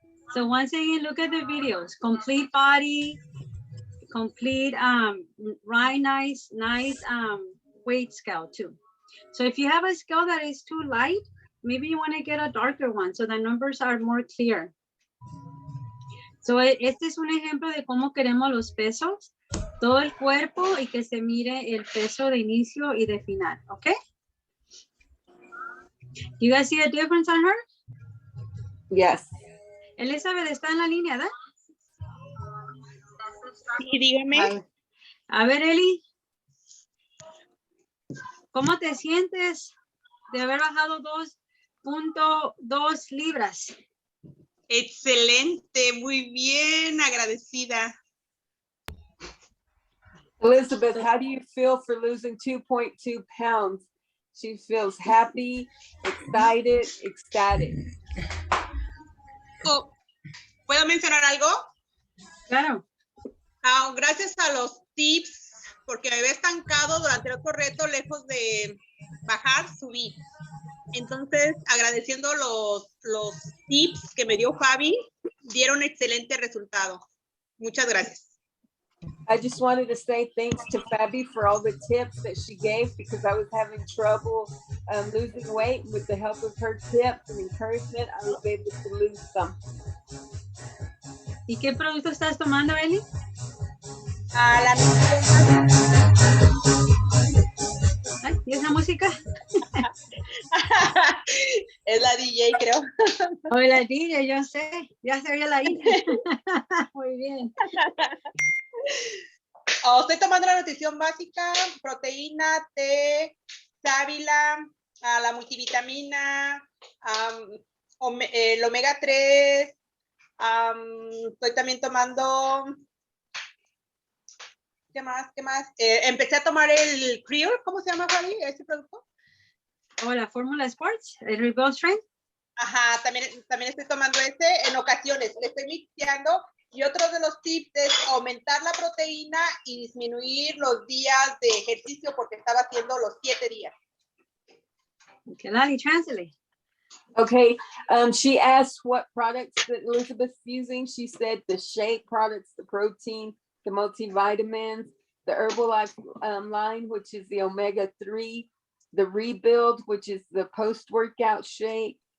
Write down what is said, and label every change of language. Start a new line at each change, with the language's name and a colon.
English: So once again, look at the videos. Complete body, complete right, nice weight scale too. So if you have a scale that is too light, maybe you want to get a darker one so the numbers are more clear.
Spanish: So este es un ejemplo de cómo queremos los pesos, todo el cuerpo, y que se mire el peso de inicio y de final, ¿ok?
English: You guys see a difference on her? Yes.
Spanish: Elizabeth está en la línea, ¿verdad? Sí, dígame. A ver, Eli, ¿cómo te sientes de haber bajado 2.2 libras? Excelente, muy bien, agradecida.
English: Elizabeth, how do you feel for losing 2.2 pounds? She feels happy, excited, ecstatic.
Spanish: Oh, ¿puedo mencionar algo? Claro. Gracias a los tips, porque me había estancado durante el otro reto, lejos de bajar, subí. Entonces, agradeciendo los tips que me dio Fabi, dieron excelente resultado. Muchas gracias.
English: I just wanted to say thanks to Fabi for all the tips that she gave, because I was having trouble losing weight. With the help of her tips and encouragement, I was able to lose some.
Spanish: ¿Y qué producto estás tomando, Eli? La Ay, ¿y esa música? es la DJ, creo. Hola, DJ, yo sé, ya se oye la intro. Muy bien. Estoy tomando la nutrición básica, proteína, té, sábila, la multivitamina, el omega 3. Estoy también tomando, ¿qué más? Empecé a tomar el Creole, ¿cómo se llama, Fabi, este producto? O la Fórmula Sports, el Rebuild Strength. Ajá, también estoy tomando ese en ocasiones, le estoy mixeando. Y otro de los tips es aumentar la proteína y disminuir los días de ejercicio, porque estaba haciendo los 7 días.
English: Okay, Lali, translate. Okay, she asked what products that Elizabeth's using. She said the shake products, the protein, the multivitamins, the Herbalife line, which is the omega-3, the Rebuild, which is the post-workout shake.